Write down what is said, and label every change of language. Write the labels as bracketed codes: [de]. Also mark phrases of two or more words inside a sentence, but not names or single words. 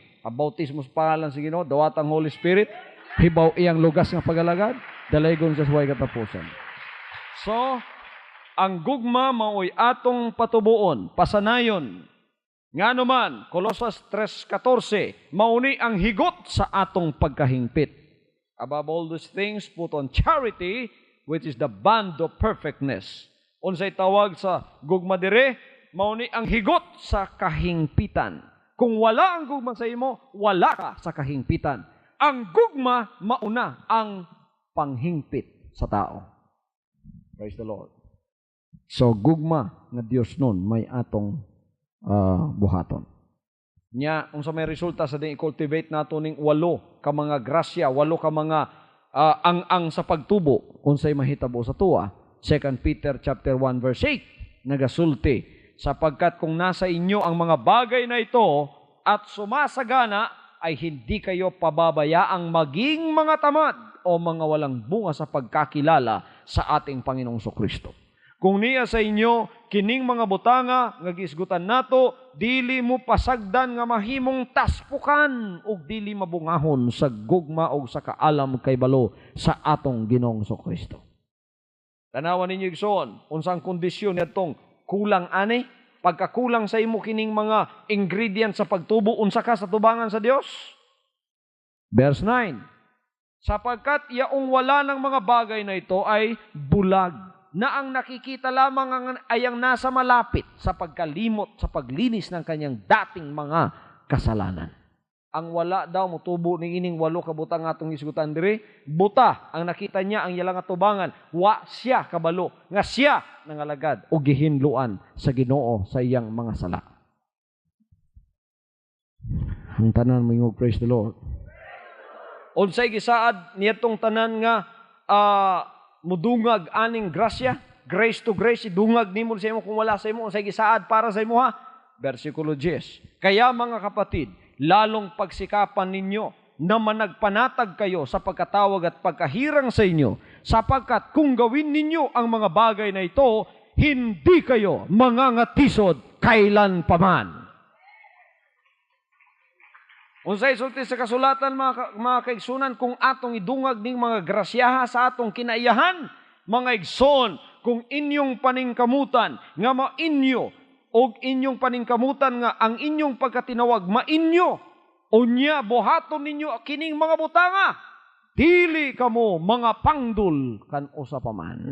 [ceb] Bautismo sa pangalan sa Ginoo, dawat ang [en] Holy Spirit, [ceb] hibaw iyang lugas nga pagalagad, dalaygon sa suway katapusan. So, ang gugma maoy atong patubuon, pasanayon. Nga naman, Colossus 3:14, mauni ang higot sa atong pagkahingpit. [en] Above all these things, put on charity, which is the bond of perfectness. [ceb] Unsay tawag sa gugma dire, mauni ang higot sa kahingpitan. Kung wala ang gugma sa imo, wala ka sa kahingpitan. Ang gugma, mauna ang panghingpit sa tao. [en] Praise the Lord. [ceb] So, gugma nga Dios nun, may atong buhaton. Nya, unsa may resulta sa ding i-cultivate nato ning 8 ka mga grasya, 8 ka mga ang sa pagtubo, unsay mahitabo sa tuwa. [tl] 2 Peter [en] chapter 1 verse 8, [tl] nagasulti, sapagkat kung nasa inyo ang mga bagay na ito at sumasagana, ay hindi kayo pababayaang maging mga tamad o mga walang bunga sa pagkakilala sa ating Panginoong Kristo. [ceb] Kung niya sa inyo, kining mga butanga, nga gisgutan nato, dili mo pasagdan nga mahimong taspukan, o dili mabungahon sa gugma o sa kaalam kay balo sa atong Ginoong Kristo. Tanawan ninyo igsoon, unsang kondisyon nitong kulang ani? Pagkakulang sa imo kining mga ingredients sa pagtubo, unsa ka sa tubangan sa Dios? Verse 9, [tl] sapagkat yaong wala ng mga bagay na ito ay bulag, na ang nakikita lamang ay ang nasa malapit sa pagkalimot, sa paglinis ng kanyang dating mga kasalanan. [ceb] Ang wala daw, mutubo ng ining 8 ka butang atong isgutan diri, buta, ang nakita niya, ang yalang atubangan, wa siya kabalo, nga siya nangalagad o gihinluan sa Ginoo sa iyang mga sala. Ang tanan mo yung [en] praise the Lord. [ceb] Unsay gisaad niyatong tanan nga mudungag aning grasya, [en] grace to grace, [ceb] idungag nimo sa imo kung wala sa imo, unsay gisaad para sa imo ha? Versikulo 10. [tl] Kaya mga kapatid, lalong pagsikapan ninyo na managpanatag kayo sa pagkatawag at pagkahirang sa inyo, sapagkat kung gawin ninyo ang mga bagay na ito, hindi kayo mangangatisod kailan paman. [ceb] Unsay sulti sa kasulatan mga kaigsunan, kung atong idungag ning mga grasyaha sa atong kinaiyahan, mga igsoon, kung inyong paningkamutan nga mainyo og inyong paningkamutan nga ang inyong pagkatinawag mainyo, unya buhaton ninyo kining mga butanga, dili kamo mga pangdul kan usa pa man.